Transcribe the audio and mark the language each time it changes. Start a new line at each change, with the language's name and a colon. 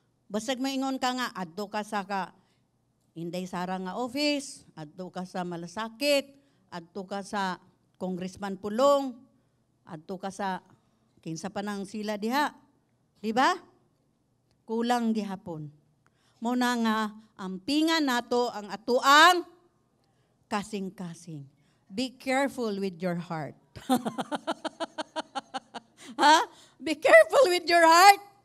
Cebuano: Basag maingon ka nga adto ka sa Inday Sara nga office, adto ka sa Malasakit, adto ka sa Congressman Pulong, adto ka sa kinsa pa nang sila diha. Di ba? Kulang gihapon. Mo na nga ampingan nato ang atuang kasing-kasing.
English: Be careful with your heart. Ha? Be careful with your heart.